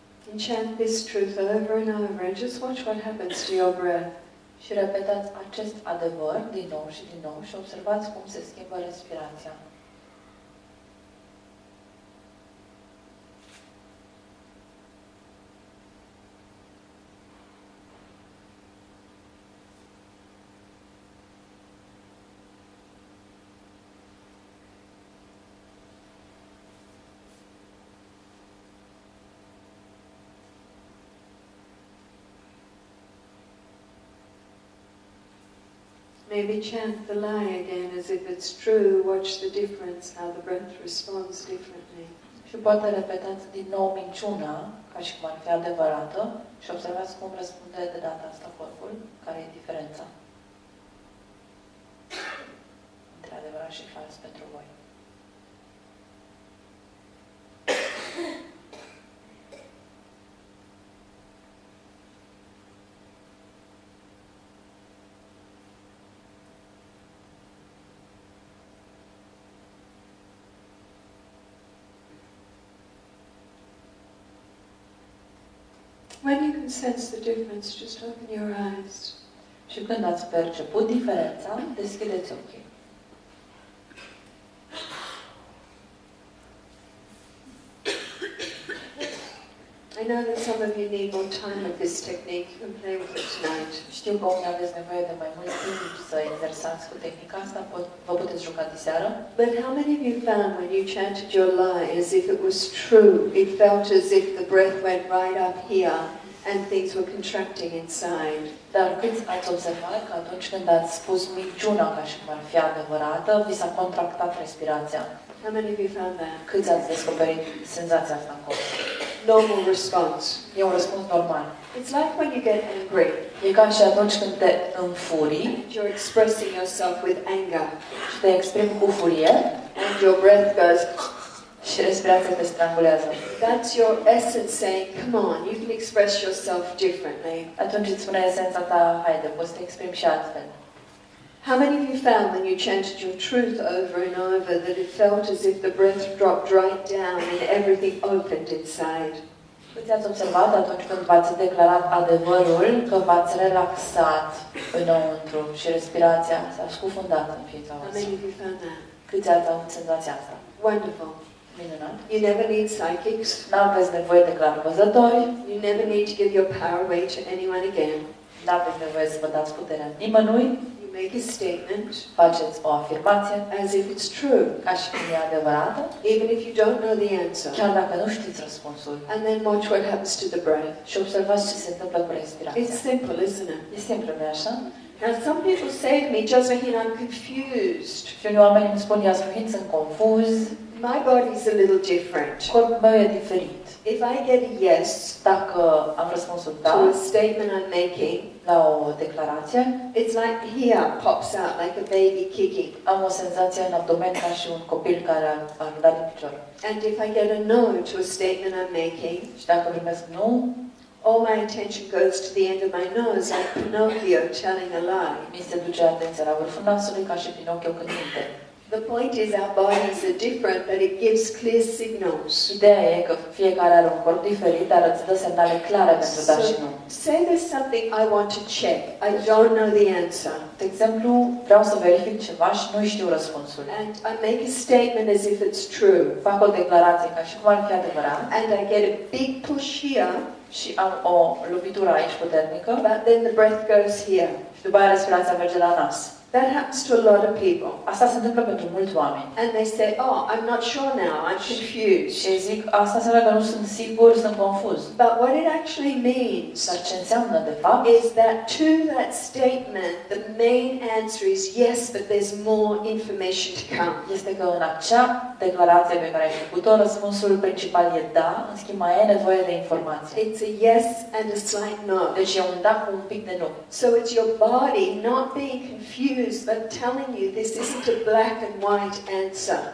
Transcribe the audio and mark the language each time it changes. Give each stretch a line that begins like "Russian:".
English: And chant this truth over and over and just watch what happens to your breath.
Romanian: Și repetați acest adevăr din nou și din nou și observați cum se schimbă respirația.
English: Maybe chant the lie again as if it's true. Watch the difference, how the breath responds differently.
Romanian: Și poate repetați din nou minciuna, ca și cum ar fi adevărată, și observați cum răspunde de data asta corpul, care e diferența între adevărat și fals pentru voi.
English: When you can sense the difference, just open your eyes.
Romanian: Și când ați perceput diferența, deschideți ochii.
English: I know that some of you need more time with this technique. You can play with it tonight.
Romanian: Știu că unii aveți nevoie de mai mult timp să exersați cu tehnica asta, vă puteți juca diseară.
English: But how many of you found when you chanted your lie as if it was true, it felt as if the breath went right up here and things were contracting inside?
Romanian: Dar câți ați observat că atunci când ați spus minciuna ca și cum ar fi adevărată, vi s-a contractat respirația?
English: How many of you found that?
Romanian: Câți ați descoperit senzația asta în corp?
English: Normal response.
Romanian: E un răspuns normal.
English: It's like when you get angry.
Romanian: E ca și atunci când te înfurii
English: You're expressing yourself with anger.
Romanian: și te exprimi cu furie
English: And your breath goes,
Romanian: Și respirația te strangulează.
English: That's your essence saying, come on, you can express yourself differently.
Romanian: Atunci îți spune esența ta, haide, poți să te exprimi și altfel.
English: How many of you found when you chanted your truth over and over that it felt as if the breath dropped right down and everything opened inside?
Romanian: Câți ați observat atunci când v-ați declarat adevărul că v-ați relaxat înăuntru și respirația s-a scufundat în ființa
English: How
Romanian: voastră?
English: many of you found that?
Romanian: Câți ați avut senzația asta?
English: Wonderful.
Romanian: Minunat.
English: You never need psychics.
Romanian: N-aveți nevoie de clarvăzători,
English: You never need to give your power away to anyone again.
Romanian: n-aveți nevoie să vă dați puterea nimănui,
English: You make a statement
Romanian: faceți o afirmație
English: as if it's true,
Romanian: ca și cum e adevărată,
English: even if you don't know the answer.
Romanian: chiar dacă nu știți răspunsul.
English: And then watch what happens to the breath.
Romanian: Și observați ce se întâmplă cu
English: It's
Romanian: respirația.
English: simple, isn't it?
Romanian: E simplu, nu-i așa?
English: Now, some people say to me, Jasmuheen, I'm confused.
Romanian: Și unii oameni îmi spun, Jasmuheen, sunt confuz,
English: My body's a little different.
Romanian: corpul meu e diferit.
English: If I get a yes
Romanian: Dacă am răspunsul
English: to
Romanian: da
English: a statement I'm making,
Romanian: la o declarație,
English: it's like here pops out like a baby kicking.
Romanian: am o senzație în abdomen ca și un copil care ar da din picior.
English: And if I get a no to a statement I'm making,
Romanian: Și dacă primesc nu,
English: all my attention goes to the end of my nose, like Pinocchio telling a lie.
Romanian: mi se duce atenția la vârful nasului ca și Pinocchio când minte.
English: The point is our bodies are different, but it gives clear signals.
Romanian: Ideea e că fiecare are un corp diferit, dar îți dă semnale clare pentru da și nu.
English: Say there's something I want to check. I don't know the answer.
Romanian: De exemplu, vreau să verific ceva și nu știu răspunsul.
English: And I make a statement as if it's true.
Romanian: Fac o declarație ca și cum ar fi adevărat
English: And I get a big push here,
Romanian: și am o lovitură aici puternică
English: but then the breath goes here.
Romanian: și după aia respirația merge la nas.
English: That happens to a lot of people.
Romanian: Asta se întâmplă pentru mulți oameni.
English: And they say, oh, I'm not sure now, I'm confused.
Romanian: Și zic, asta înseamnă că nu sunt sigur, sunt confuz.
English: But what it actually means
Romanian: Dar ce înseamnă de fapt
English: is that to that statement, the main answer is yes, but there's more information to come.
Romanian: este că în acea declarație pe care ai făcut-o, răspunsul principal e da, în schimb mai e nevoie de informație.
English: It's a yes and a slight no.
Romanian: Deci e un da cu un pic de nu.
English: So it's your body not being confused, but telling you this isn't a black and white answer.